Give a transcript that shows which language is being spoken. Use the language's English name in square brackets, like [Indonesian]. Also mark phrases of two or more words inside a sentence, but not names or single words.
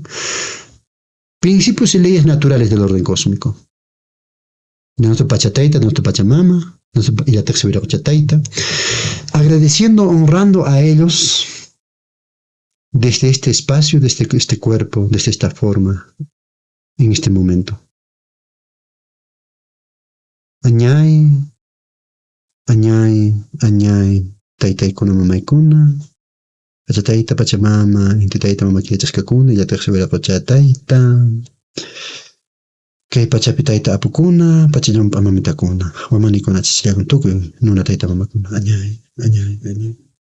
[Spanish] Principios y leyes naturales del orden cósmico. De nuestro Pachataita, de nuestro Pachamama, y la tercera Pachataita. Agradeciendo, honrando a ellos desde este espacio, desde este cuerpo, desde esta forma, en este momento. [Quechua] Añay, Taytay kuna mamaykuna, Pachatayta Pachamama, Intitayta mamakillachasqakuna, yataqsibira Pachatayta, kay Pachapitayta apukuna, Pachallumpa mamitakuna, wamanikuna chishllagun tukuy nunatayta mamakuna, añay.